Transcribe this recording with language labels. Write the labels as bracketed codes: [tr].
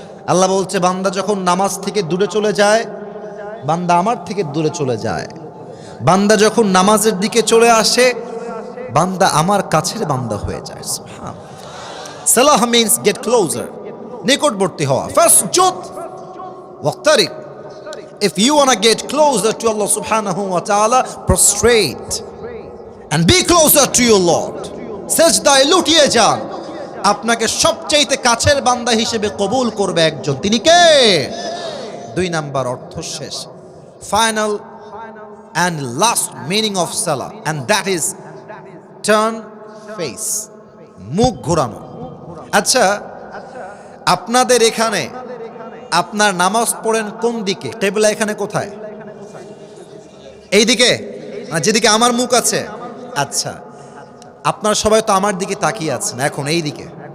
[bn] আল্লাহ বলছে, বান্দা যখন নামাজ থেকে দূরে চলে যায়, বান্দা আমার থেকে দূরে চলে যায়। বান্দা যখন নামাজের দিকে চলে আসে, বান্দা আমার কাছের বান্দা হয়ে যায়। [en] সালাহ means get closer, [bn] নিকটবর্তী হওয়া। [ar] ফাসজুদ ওয়াক্তারিক। [en] If you want to get closer to Allah subhanahu wa ta'ala, prostrate and be closer to your Lord. [bn] সেজদায় লুটিয়ে যান, আপনাকে সবচাইতে কাছের বান্দা হিসেবে কবুল করবে একজন, তিনি কে? 2 নাম্বার অর্থ শেষ, final [en] and last meaning of salah, and that is turn face, [bn] মুখ ঘোরানো। আচ্ছা, আপনাদের এখানে আপনার নামাজ পড়েন কোন দিকে? কিবলা এখানে কোথায়? এই দিকে, যেদিকে আমার মুখ আছে। আচ্ছা, আপনারা সবাই তো আমার দিকে তাকিয়ে আছেন এখন এই দিকে।